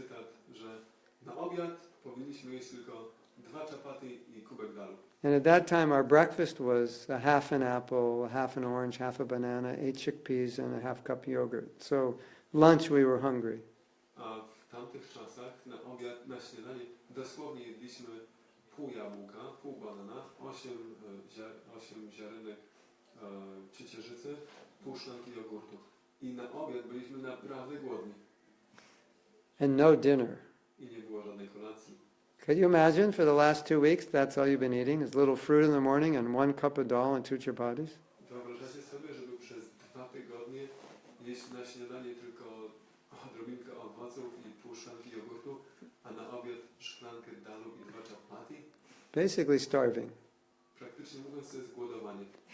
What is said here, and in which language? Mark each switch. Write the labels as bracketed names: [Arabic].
[Polish] Cytat, że na obiad powinniśmy jeść tylko 2 czapaty i kubek dalu. [English] And at that time our breakfast was a half an apple, a half an orange, half a banana, 8 chickpeas and a half cup yogurt. So lunch we were hungry. [Polish] A w tamtych czasach na obiad, na śniadanie dosłownie jedliśmy pół jabłka, pół banana, 8 ziarenek ciecierzycy, pół szklanki jogurtu. I na obiad byliśmy naprawdę głodni. [English] And no dinner. [Polish] I nie było żadnej kolacji. [English] Could you imagine for the last 2 weeks that's all you've been eating is a little fruit in the morning and 1 cup of dal and 2 chapatis? [Polish] Wyobrażacie sobie, żeby przez 2 tygodnie jeść na śniadanie tylko odrobinkę owoców i pół szklanki jogurtu, a na obiad szklankę dalu i 2 chapati? [English] Basically starving. [Polish] Praktycznie mówiąc, to jest głodowanie.